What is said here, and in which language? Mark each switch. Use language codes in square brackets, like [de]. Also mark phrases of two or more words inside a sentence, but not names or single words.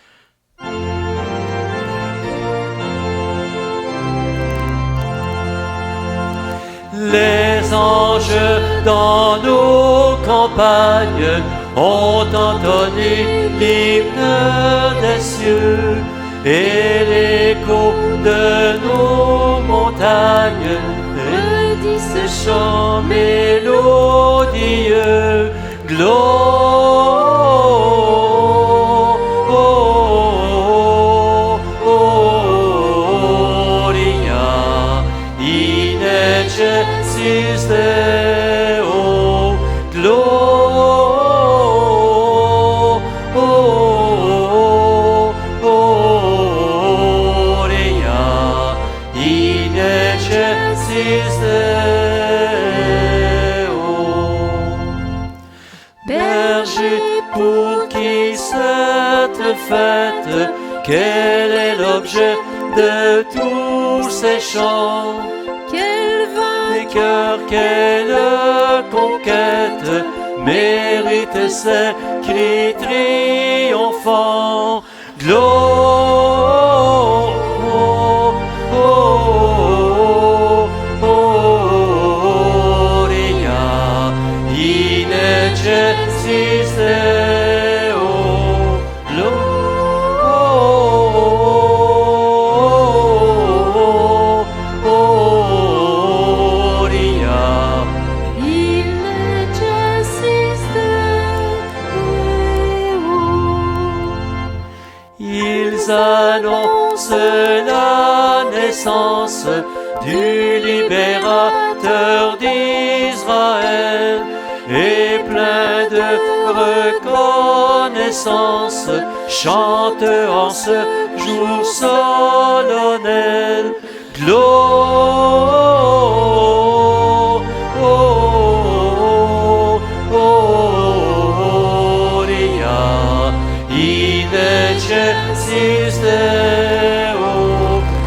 [fr] Les anges dans nos campagnes ont entonné l'hymne des cieux, et l'écho de nos montagnes redit ce chant mélodieux. [la] Gloria in excelsis Deo. Gloria in excelsis Deo. [fr] Berger, pour qui cette fête, quel est l'objet de tous ces chants? Quel Les cœurs, quelle conquête mérite ces cris triomphants. [la] Gloria in excelsis Deo. Gloria in excelsis Deo. [fr] Ils annoncent la naissance du libérateur d'Israël, et plein de reconnaissance chantent en ce jour solennel. [la] Gloria in excelsis Deo.